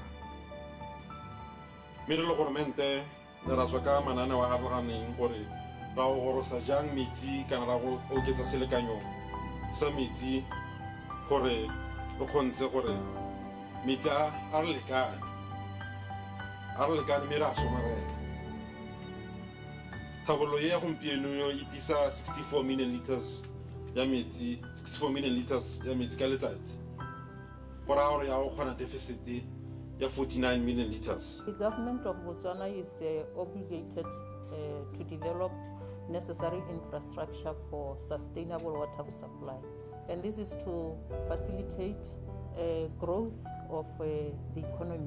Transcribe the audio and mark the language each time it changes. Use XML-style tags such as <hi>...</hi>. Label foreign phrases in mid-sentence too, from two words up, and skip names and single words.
<tn>mme re le goromente ne ra tswa ka mananeo a a farologaneng gore ra go gorosa jang metsi kana ra go oketsa selekanyo sa metsi gore re kgontse gore metsi a re lekane mme re a somarela. Thabololo e ya gompieno e tisa 64</tn> <en>million liters</en> <tn>ya metsi ka letsatsi go raya gore ya go kgona deficit ya 49</tn> <en>million liters. The government of Botswana is obligated to develop necessary infrastructure for sustainable water supply, and this is to facilitate growth of the economy.</en>